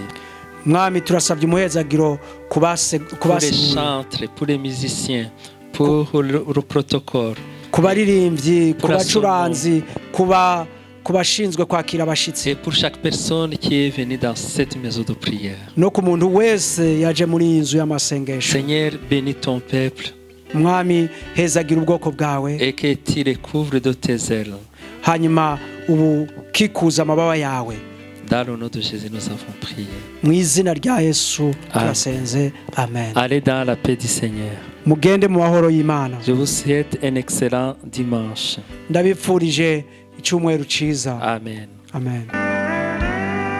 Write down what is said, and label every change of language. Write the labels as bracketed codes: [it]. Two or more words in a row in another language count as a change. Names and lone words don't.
[rw] Mwami turasabye umuhezagiro [fr] Pour les [rw] kubasiguye, [fr] chantres, pour les musiciens, pour le protocole. [rw] ku baririmbyi, ku Kurasoma. bacuranzi, ku bashinzwe kwakira abashitsi, [fr] Et pour chaque personne qui est venue dans cette maison de prière. [rw] no ku muntu wese yaje muri iyi nzu y'amasengesho. [fr] Seigneur, bénis ton peuple [rw] Mwami hezagira ubwoko bwawe, [fr] et que tu les couvres de tes ailes. [rw] hanyuma ubu kikuza amababa yawe. [fr] Dans le nom de Jésus, nous avons prié. [rw] Mu izina rya Yesu Amen. turasenze, amen. [fr] Allez dans la paix du Seigneur. [rw] Mugende mu mahoro y'Imana. [fr] Je vous souhaite un excellent dimanche. [rw] Ndabipfurije icyumweru cyiza. Amen. Amen.